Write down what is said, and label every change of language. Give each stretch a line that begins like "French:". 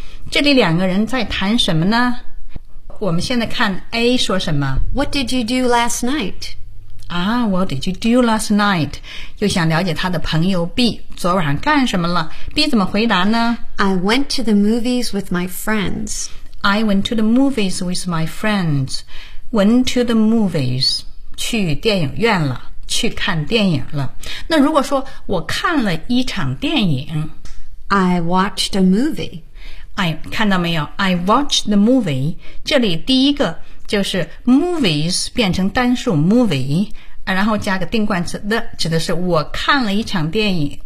Chinese: 这里两个人在谈什么呢？我们现在看 A 说什么。
English: What did you do last night? What did you do last night?
Chinese: 又想了解他的朋友 B 昨晚干什么了。 B 怎么回答呢？
English: I went to the movies with my friends. I went to the movies with my friends. Went to the movies.
Chinese: 去电影院了，去看电影了。那如果说我看了一场电影
English: ，I watched a movie.
Chinese: I 看到没有 ？
English: I watched the movie.
Chinese: 这里第一个就是 movies 变成单数 movie， 然后加个定冠词 the， 指的是我看了一场电影。